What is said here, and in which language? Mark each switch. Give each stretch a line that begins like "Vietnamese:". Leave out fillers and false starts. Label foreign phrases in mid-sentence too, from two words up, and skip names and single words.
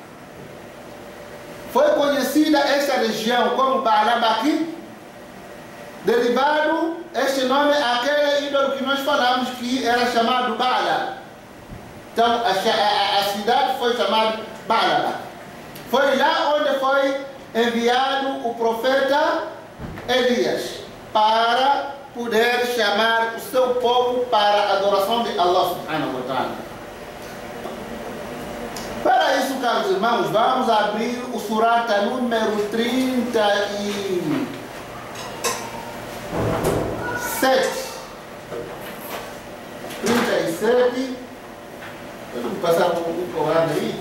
Portuguese: Foi conhecida esta região como Ba'labaki, derivado este nome àquele ídolo que nós falamos que era chamado Ba'la. Então a cidade foi chamada Ba'labaki. Foi lá onde foi enviado o profeta Elias para poder chamar o seu povo para a adoração de Allah
Arabic: سبحانه وتعالى.
Portuguese: Para isso, caros irmãos, vamos abrir o surata número 37. 37. Vamos passar um Corão aí?